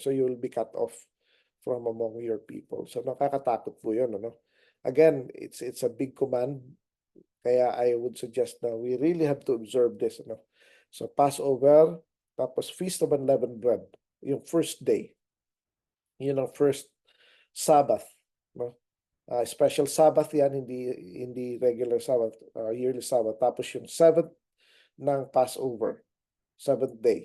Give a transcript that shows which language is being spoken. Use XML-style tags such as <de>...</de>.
<en>So you will be cut off from among your people.</en> <tl>So nakakatakot po 'yun, ano?</tl> <en>Again, it's a big command. Kaya I would suggest na we really have to observe this, ano? So Passover, tapos Feast of Unleavened Bread, yung first day.</en> <tl>Yun ang first Sabbath, no?</tl> <en>Special Sabbath yan, hindi regular Sabbath, yearly Sabbath.</en> <tl>Tapos yung seventh ng Passover, seventh day.</tl>